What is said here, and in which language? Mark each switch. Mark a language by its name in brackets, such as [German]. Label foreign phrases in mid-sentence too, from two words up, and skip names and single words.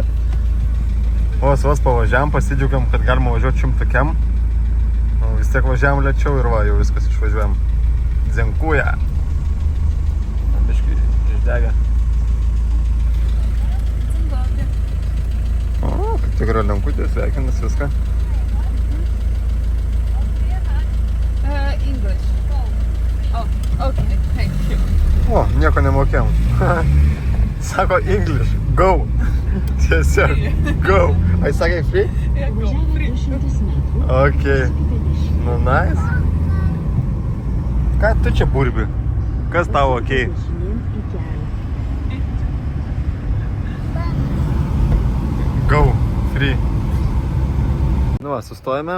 [Lithuanian] Vos pavažiavam, pasidžiaugiam, kad galima važiuoti 100 kem. Vis tiek važiavam lėčiau ir va, jau viskas išvažiuojam. Dzenkuja. Biškai išdegę. O, kaip tikra lenkutė, sveikinas viską. English. [English] Oh, okay, thank you. [Lithuanian] O, nieko nemokėjom. Sako [English] English, go. [Lithuanian] Tiesiog, go. Ai, sakai free? [English] Yeah, go. Free. [Lithuanian] Ok. Nu, nice. Ką tu čia burbi? Kas tau ok? [English] Go, free. [Lithuanian] Nu va, sustojame.